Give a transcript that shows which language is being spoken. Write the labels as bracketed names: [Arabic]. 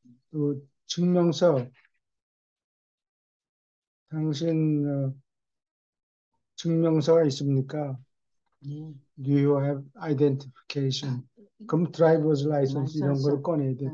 [Korean] 또 증명서, 당신 증명서가 있습니까? [English] Do you have identification? [Korean] 그럼 driver's license 이런 걸 꺼내야 돼.